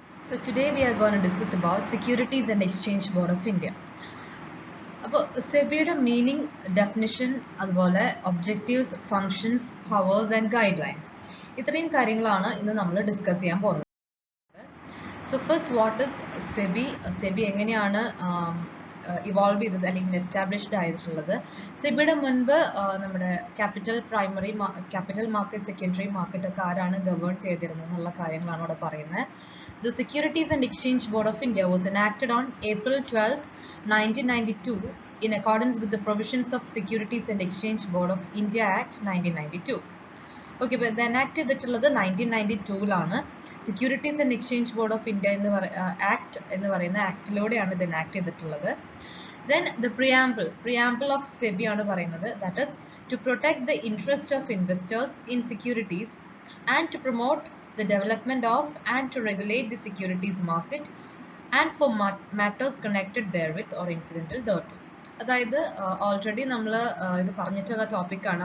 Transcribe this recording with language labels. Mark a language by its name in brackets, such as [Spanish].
[English] So today we are going to discuss about Securities and Exchange Board of India. [Malayalam] അപ്പോൾ സെബിയുടെ meaning, definition, അതുപോലെ objectives, functions, powers and guide lines, ഇത്രയും കാര്യങ്ങളാണ് ഇന്ന് നമ്മൾ discuss ചെയ്യാൻ പോകുന്നത്. [English] So first, what is SEBI? [Malayalam] SEBI എങ്ങനെയാണ് ഇവോൾവ് ചെയ്തത് അല്ലെങ്കിൽ എസ്റ്റാബ്ലിഷ്ഡ് ആയിട്ടുള്ളത്? സെബിയുടെ മുൻപ് നമ്മുടെ ക്യാപിറ്റൽ മാർക്കറ്റ്, സെക്കൻഡറി മാർക്കറ്റ് ഒക്കെ ആരാണ് ഗവേൺ ചെയ്തിരുന്നത് എന്നുള്ള കാര്യങ്ങളാണ് ഇവിടെ പറയുന്നത്. [English] The Securities and Exchange Board of India was enacted on April 12, 1992 in accordance with the provisions of Securities and Exchange Board of India Act 1992. Okay, but the enact ചെയ്തിട്ടുള്ളത് 1992 Securities and Exchange Board of India Act [Malayalam] എന്ന് പറയുന്ന ആക്ടിലൂടെയാണ് ഇത് [English] enact ചെയ്തിട്ടുള്ളത്. Then the preamble of SEBI [Malayalam] ആണ് പറയുന്നത്, [English] that is to protect the interest of investors in securities and to promote the development of and to regulate the securities market and for matters connected therewith or incidental thereto. [Malayalam] അതായത് already നമ്മൾ ഇത് പറഞ്ഞിട്ടുള്ള ടോപ്പിക്കാണ്.